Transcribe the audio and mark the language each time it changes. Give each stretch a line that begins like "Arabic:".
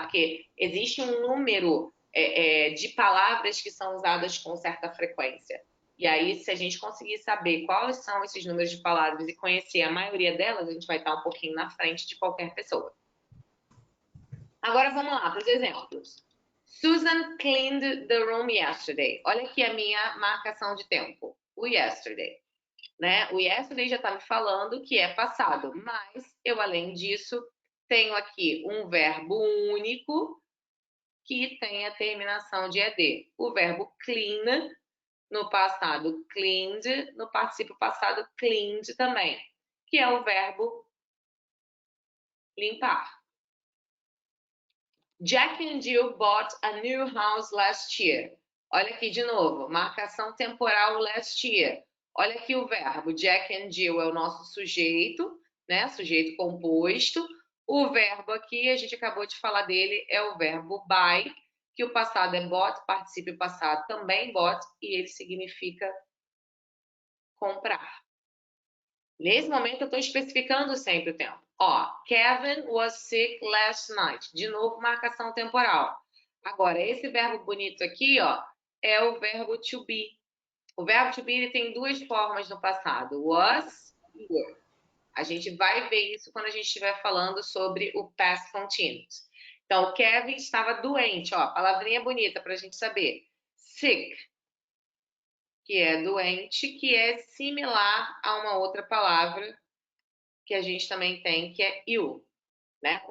Portuguese: Porque existe um número de palavras que são usadas com certa frequência. E aí, se a gente conseguir saber quais são esses números de palavras e conhecer a maioria delas, a gente vai estar um pouquinho na frente de qualquer pessoa. Agora vamos lá para os exemplos.
English: Susan cleaned the room yesterday.
Portuguese: Olha aqui a minha marcação de tempo. O yesterday. Né? O yesterday já está me falando que é passado, mas eu, além disso, tenho aqui um verbo único que tem a terminação de ED. O verbo clean, no passado cleaned, no particípio passado cleaned também, que é o verbo limpar.
English: Jack and Jill bought a new house last year.
Portuguese: Olha aqui de novo, marcação temporal last year. Olha aqui o verbo. Jack and Jill é o nosso sujeito, né? Sujeito composto. O verbo aqui, a gente acabou de falar dele, é o verbo buy, que o passado é bought, particípio passado também bought, e ele significa comprar. Nesse momento, eu estou especificando sempre o tempo.
English: Ó, Kevin was sick last night.
Portuguese: De novo, marcação temporal. Agora, esse verbo bonito aqui, ó, é o verbo to be. O verbo to be ele tem duas formas no passado, was e were. A gente vai ver isso quando a gente estiver falando sobre o past continuous. Então, Kevin estava doente, ó, palavrinha bonita para a gente saber. Sick, que é doente, que é similar a uma outra palavra que a gente também tem, que é ill, né?